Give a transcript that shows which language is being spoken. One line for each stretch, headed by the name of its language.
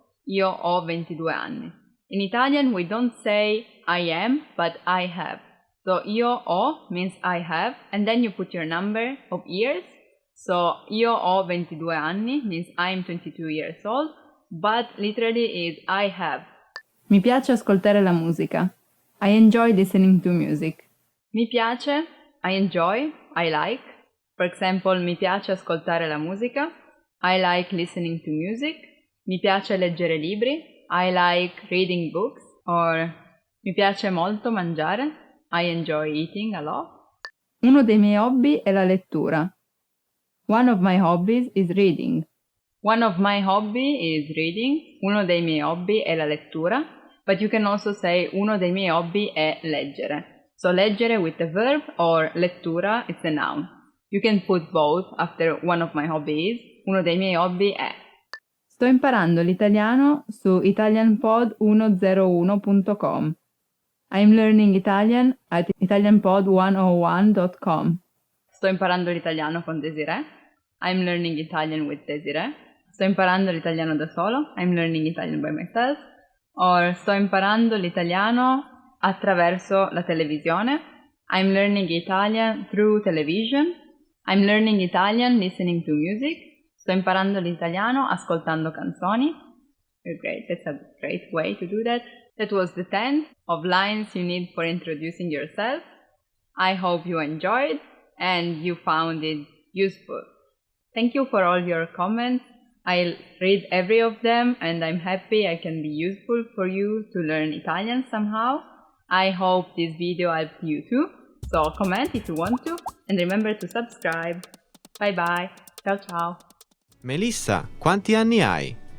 Italian: Io ho 22 anni.
English: In Italian we don't say I am, but I have. So io ho means I have, and then you put your number of years. So io ho 22 anni means I'm 22 years old, but literally is I have.
Italian: Mi piace ascoltare la musica.
English: I enjoy listening to music. Mi piace, I enjoy, I like. For example, mi piace ascoltare la musica. I like listening to music.
Italian: Mi piace leggere libri. I like reading books.
English: Or mi piace molto mangiare. I enjoy eating a lot.
Italian: Uno dei miei hobby è la lettura.
English: One of my hobbies is reading. One of my hobby is reading.
Italian: Uno dei miei hobby è la lettura. But you can also say uno dei miei hobby è leggere.
English: So leggere with the verb or lettura, it's a noun. You can put both after one of my hobbies.
Italian: Uno dei miei hobby è. Sto imparando l'italiano su italianpod101.com.
English: I'm learning Italian at italianpod101.com.
Italian: Sto imparando l'italiano con Desiree.
English: I'm learning Italian with Desiree.
Italian: Sto imparando l'italiano da solo.
English: I'm learning Italian by myself.
Italian: Or sto imparando l'italiano attraverso la televisione.
English: I'm learning Italian through television. I'm learning Italian listening to music.
Italian: Sto imparando l'italiano ascoltando canzoni.
English: Great, that's a great way to do that. That was the 10 of lines you need for introducing yourself. I hope you enjoyed and you found it useful. Thank you for all your comments. I'll read every of them and I'm happy I can be useful for you to learn Italian somehow. I hope this video helped you too. So comment if you want to and remember to subscribe. Bye bye. Ciao ciao.
Italian: Melissa, quanti anni hai?